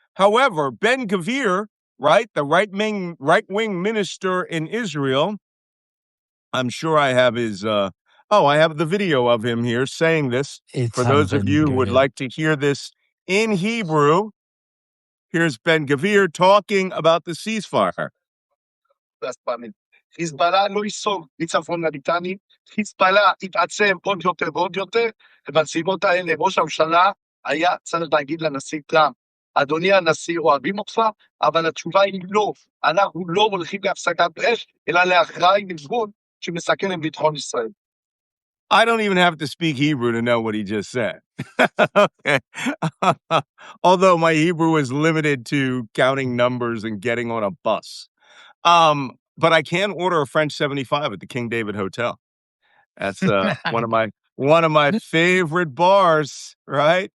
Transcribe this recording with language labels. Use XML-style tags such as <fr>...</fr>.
<en>However, Ben-Gvir, right, the right-wing minister in Israel, I'm sure I have his I have the video of him here saying this. For those of you who would like to hear this in Hebrew, here's Ben-Gvir talking about the ceasefire.</en> <he>חיזבאללה לא ייסוג מצפון הליטני, חיזבאללה יתעצם עוד יותר ועוד יותר, ובנסיבות האלה ראש הממשלה היה צריך להגיד לנשיא טראמפ, אדוני הנשיא, אוהבים אותך, אבל התשובה היא לא, אנחנו לא הולכים להפסקת אש, אלא להכרעה ארגון שמסכן את ביטחון ישראל.</he> <en>I don't even have to speak Hebrew to know what he just said. Okay. Although my Hebrew is limited to counting numbers and getting on a bus. But I can order a French 75 at the King David Hotel. That's one of my favorite bars, right?</en>